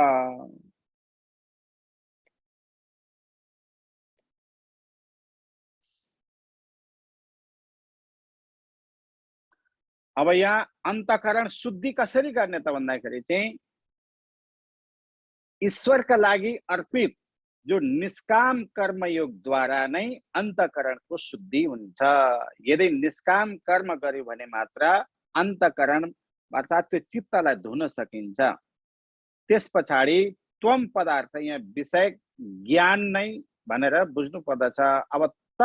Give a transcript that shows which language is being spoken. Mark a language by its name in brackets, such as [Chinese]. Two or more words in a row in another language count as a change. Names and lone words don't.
[Nepali] अब यहाँ अन्तःकरण शुद्धि कसरी गर्ने त भन्दाखेरि चाहिँ ईश्वरका लागि अर्पित जो निष्काम कर्मयोग द्वारा नै अन्तःकरणको शुद्धि हुन्छ। यदि निष्काम कर्म गर्यो भने मात्र अन्तःकरण अर्थात् त्यो चित्तलाई धुन सकिन्छ। त्यस पछाडि त्वम पदार्थ, यहाँ विषय ज्ञान नै भनेर बुझ्नु पर्दछ।